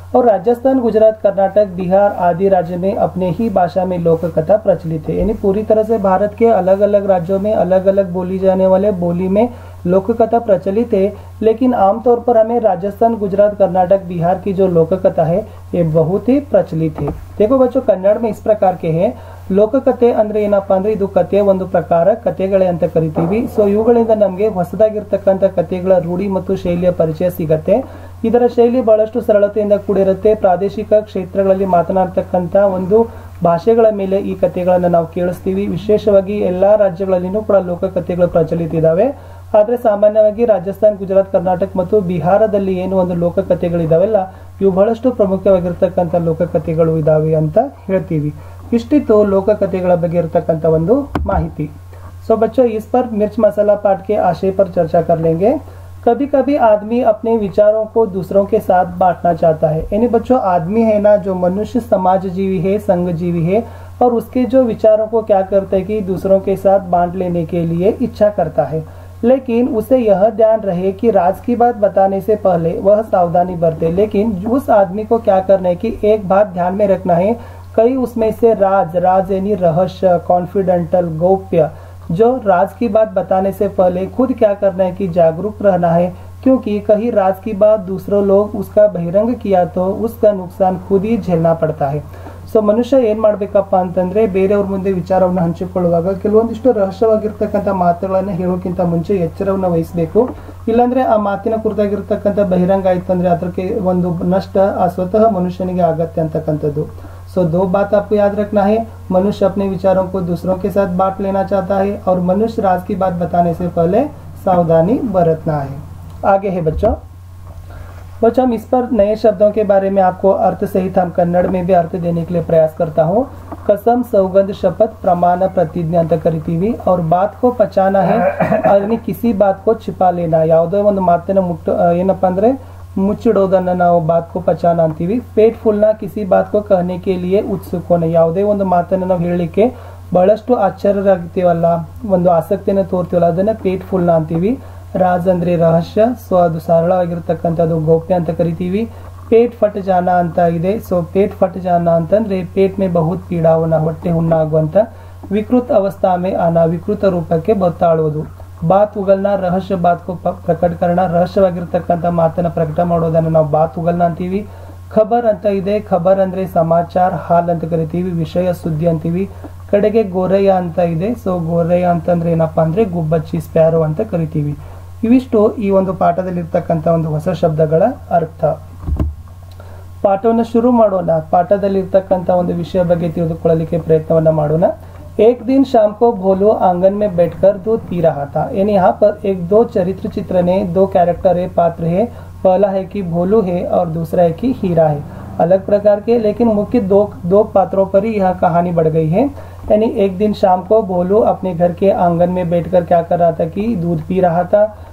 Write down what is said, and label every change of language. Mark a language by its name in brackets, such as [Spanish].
[Hindi] और राजस्थान, गुजरात, कर्नाटक, बिहार आदि राज्य में अपने ही भाषा में लोक कथा प्रचलित है। यानी पूरी तरह से भारत के अलग अलग राज्यों में अलग अलग बोली जाने वाले बोली में लोक कथा प्रचलित है। लेकिन आमतौर पर हमें राजस्थान, गुजरात, कर्नाटक, बिहार की जो लोक कथा है ये बहुत ही प्रचलित है। देखो बच्चों, कन्नड़ में इस प्रकार के हैं। [Kannada] ಲೋಕಕಥೆ ಅಂದ್ರೆ ಏನಪ್ಪಾ ಅಂದ್ರೆ ಇದು ಕಥೆಯ ಒಂದು ಪ್ರಕಾರ, ಕಥೆಗಳೇ ಅಂತ ಕರಿತೀವಿ। ಸೊ ಇವುಗಳಿಂದ ನಮಗೆ ಹೊಸದಾಗಿರ್ತಕ್ಕಂಥ ಕಥೆಗಳ ರೂಢಿ ಮತ್ತು ಶೈಲಿಯ ಪರಿಚಯ ಸಿಗತ್ತೆ। ಇದರ ಶೈಲಿ ಬಹಳಷ್ಟು ಸರಳತೆಯಿಂದ ಕೂಡಿರುತ್ತೆ। ಪ್ರಾದೇಶಿಕ ಕ್ಷೇತ್ರಗಳಲ್ಲಿ ಮಾತನಾಡ್ತಕ್ಕಂಥ ಒಂದು ಭಾಷೆಗಳ ಮೇಲೆ ಈ ಕಥೆಗಳನ್ನು ನಾವು ಕೇಳಿಸ್ತೀವಿ। ವಿಶೇಷವಾಗಿ ಎಲ್ಲಾ ರಾಜ್ಯಗಳಲ್ಲಿನೂ ಕೂಡ ಲೋಕಕಥೆಗಳು ಪ್ರಚಲಿತ ಇದಾವೆ। ಆದ್ರೆ ಸಾಮಾನ್ಯವಾಗಿ ರಾಜಸ್ಥಾನ್, ಗುಜರಾತ್, ಕರ್ನಾಟಕ ಮತ್ತು ಬಿಹಾರದಲ್ಲಿ ಏನು ಒಂದು ಲೋಕಕಥೆಗಳಿದಾವೆಲ್ಲ ಇವು ಬಹಳಷ್ಟು ಪ್ರಮುಖವಾಗಿರ್ತಕ್ಕಂಥ ಲೋಕಕಥೆಗಳು ಇದಾವೆ ಅಂತ ಹೇಳ್ತೀವಿ। इष्टितो लोक कथेಗಳ ಬಗ್ಗೆ ಇರತಕ್ಕಂತ ಒಂದು ಮಾಹಿತಿ। [Hindi] सो बच्चों, इस पर मिर्च मसाला पाठ के आशय पर चर्चा कर लेंगे। कभी कभी आदमी अपने विचारों को दूसरों के साथ बांटना चाहता है। यानी बच्चों, आदमी है ना, जो मनुष्य समाज जीवी है, संघ जीवी है, और उसके जो विचारों को क्या करता है कि दूसरों के साथ बांट लेने के लिए इच्छा करता है। लेकिन उसे यह ध्यान रहे कि राज की बात बताने से पहले वह सावधानी बरते। लेकिन उस आदमी को क्या करना है कि एक बात ध्यान में रखना है, कई उसमें से राज यानी रहस्य, कॉन्फिडेंटल, गोप्य, जो राज की बात बताने से पहले खुद क्या करना है कि जागरूक रहना है। क्योंकि कहीं राज की बात दूसरों लोग उसका बहिರಂಗ किया तो उसका नुकसान खुद ही झेलना पड़ता है। [Kannada] ಸೊ ಮನುಷ್ಯ ಏನ್ ಮಾಡ್ಬೇಕಪ್ಪ ಅಂತಂದ್ರೆ, ಬೇರೆಯವ್ರ ಮುಂದೆ ವಿಚಾರವನ್ನು ಹಂಚಿಕೊಳ್ಳುವಾಗ ಕೆಲವೊಂದಿಷ್ಟು ರಹಸ್ಯವಾಗಿರ್ತಕ್ಕಂಥ ಮಾತುಗಳನ್ನ ಹೇಳೋಕ್ಕಿಂತ ಮುಂಚೆ ಎಚ್ಚರವನ್ನು ವಹಿಸಬೇಕು। ಇಲ್ಲಾಂದ್ರೆ ಆ ಮಾತಿನ ಕುರಿತಾಗಿರ್ತಕ್ಕಂಥ ಬಹಿರಂಗ ಆಯ್ತು ಅಂದ್ರೆ ಅದಕ್ಕೆ ಒಂದು ನಷ್ಟ ಆ ಸ್ವತಃ ಮನುಷ್ಯನಿಗೆ ಆಗತ್ತೆ ಅಂತಕ್ಕಂಥದ್ದು। [Hindi] सो दो बात आपको याद रखना है, मनुष्य अपने विचारों को दूसरों के साथ बांट लेना चाहता है और मनुष्य राज की बात बताने से पहले सावधानी बरतना है। आगे है बच्चों, हम इस पर नए शब्दों के बारे में आपको अर्थ सहित हम कन्नड़ में भी अर्थ देने के लिए प्रयास करता हूँ। कसम, सौगंध, शपथ, प्रमाण, प्रतिज्ञा [Kannada] ಅಂತ ಕರಿತೀವಿ। [Hindi] और बात को पचाना है, यानी किसी बात को छिपा लेना। [Kannada] ಯಾವುದೋ ಒಂದು ಮಾತನ್ನ ಏನಪ್ಪಾ ಅಂದ್ರೆ ಮುಚ್ಚಿಡೋದನ್ನ ನಾವು [Hindi] ಬಾತ್ ಕೋ ಪಚಾನ [Kannada] ಅಂತೀವಿ। [Hindi] ಪೇಟ್ ಫುಲ್ನ, ಕಿಸಿ ಬಾತ್ ಕೋ ಕಹನೆ ಕೆ ಲಿಯೆ ಉತ್ಸುಕ ಹೋನೆ। [Kannada] ಯಾವುದೇ ಒಂದು ಮಾತನ್ನ ನಾವು ಹೇಳಲಿಕ್ಕೆ ಬಹಳಷ್ಟು ಆಶ್ಚರ್ಯರಾಗ್ತೀವಲ್ಲ, ಒಂದು ಆಸಕ್ತಿಯನ್ನು ತೋರ್ತೀವಲ್ಲ, ಅದನ್ನ [Hindi] ಪೇಟ್ ಫುಲ್ನ [Kannada] ಅಂತೀವಿ। ರಾಜ್ ಅಂದ್ರೆ ರಹಸ್ಯ, ಸೊ ಅದು ಸರಳವಾಗಿರ್ತಕ್ಕಂಥದ್ದು ಗೋಪ್ಯ ಅಂತ ಕರಿತೀವಿ। [Hindi] ಪೇಟ್ ಫಟ್ ಜಾನ [Kannada] ಅಂತ ಇದೆ। ಸೊ ಪೇಟ್ ಫಟ್ ಜಾನ ಅಂತಂದ್ರೆ [Hindi] ಪೇಟ್ ಮೇ ಬಹುತ್ ಪೀಡಾ ಹೋನ, [Kannada] ಹೊಟ್ಟೆ ಹುಣ್ಣಾಗುವಂತ, [Hindi] ವಿಕೃತ ಅವಸ್ಥಾ ಮೇ ಆನ, [Kannada] ವಿಕೃತ ರೂಪಕ್ಕೆ ಬತ್ತಾಳುವುದು। [Hindi] ಬಾತ್ ಉಗಲ್ನ, ರಹಸ್ಯ ಬಾತ್ ಕೋ ಪ್ರಕಟ ಕರಣ, [Kannada] ರಹಸ್ಯವಾಗಿರ್ತಕ್ಕಂಥ ಮಾತನ್ನ ಪ್ರಕಟ ಮಾಡೋದನ್ನ ನಾವು [Hindi] ಬಾತ್ ಉಗಲ್ನ [Kannada] ಅಂತೀವಿ। ಖಬರ್ ಅಂತ ಇದೆ, ಖಬರ್ ಅಂದ್ರೆ ಸಮಾಚಾರ, ಹಾಲ್ ಅಂತ ಕರಿತೀವಿ, ವಿಷಯ, ಸುದ್ದಿ ಅಂತೀವಿ। ಕಡೆಗೆ ಗೋರಯ್ಯ ಅಂತ ಇದೆ। ಸೊ ಗೋರಯ್ಯ ಅಂತಂದ್ರೆ ಏನಪ್ಪಾ ಅಂದ್ರೆ ಗುಬ್ಬಚ್ಚಿ, ಸ್ಪ್ಯಾರೋ ಅಂತ ಕರಿತೀವಿ। ಇವಿಷ್ಟು ಈ ಒಂದು ಪಾಠದಲ್ಲಿರ್ತಕ್ಕಂಥ ಒಂದು ಹೊಸ ಶಬ್ದಗಳ ಅರ್ಥ। ಪಾಠವನ್ನು ಶುರು ಮಾಡೋಣ। ಪಾಠದಲ್ಲಿರ್ತಕ್ಕಂಥ ಒಂದು ವಿಷಯ ಬಗ್ಗೆ ತಿಳಿದುಕೊಳ್ಳಲಿಕ್ಕೆ ಪ್ರಯತ್ನವನ್ನ ಮಾಡೋಣ। [Hindi] एक दिन शाम को भोलू आंगन में बैठकर दूध पी रहा था। यानी यहाँ पर एक दो चरित्र चित्र ने, दो कैरेक्टर है, पात्र है, पहला है कि भोलू है और दूसरा है कि हीरा है। अलग प्रकार के लेकिन मुख्य दो पात्रों पर ही यह कहानी बढ़ गई है। यानी एक दिन शाम को भोलू अपने घर के आंगन में बैठकर क्या कर रहा था कि दूध पी रहा था।